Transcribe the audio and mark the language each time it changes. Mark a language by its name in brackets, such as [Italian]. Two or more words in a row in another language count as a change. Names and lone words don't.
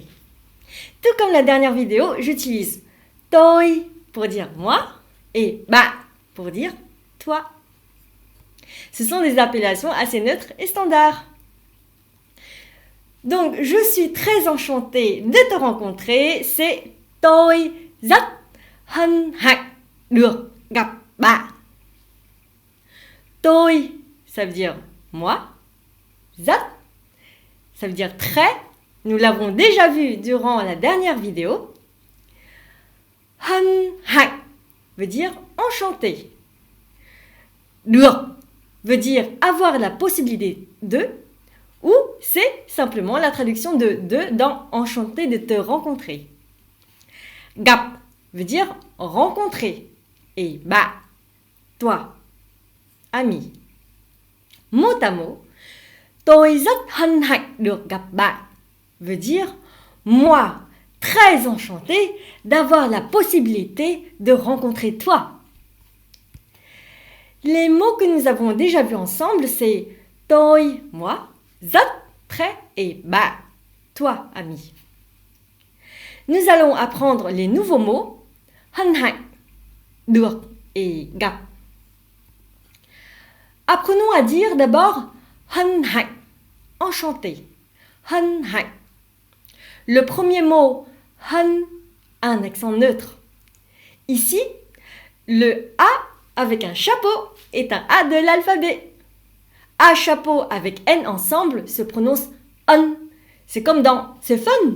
[French] Tout comme la dernière vidéo, j'utilise « toi » pour dire « moi » et « ba » pour dire « toi ». Ce sont des appellations assez neutres et standards. Donc, « Je suis très enchantée de te rencontrer » c'est « [Vietnamese] Tôi rất hân hạnh được gặp bạn ». [French] Tôi, ça veut dire moi. Rất, ça veut dire très. Nous l'avons déjà vu durant la dernière vidéo. [Vietnamese] Hân hạnh [French] veut dire enchanté. Được veut dire avoir la possibilité de. Ou c'est simplement la traduction de dans enchanté de te rencontrer. Gặp veut dire rencontrer. Et ba, toi. Ami. Mot à mot, [Vietnamese] tôi rất hân hạnh được gặp bạn [French] veut dire moi très enchanté d'avoir la possibilité de rencontrer toi. Les mots que nous avons déjà vus ensemble, c'est tôi, moi, rất, très et ba, toi, ami. Nous allons apprendre les nouveaux mots [Vietnamese] hân hạnh, được [French] et gặp. Apprenons à dire d'abord [Vietnamese] hân hạnh, [French] enchanté, [Vietnamese] hân hạnh. [French] Le premier mot hân a un accent neutre. Ici, le A avec un chapeau est un A de l'alphabet. A chapeau avec N ensemble se prononce un. C'est comme dans c'est fun.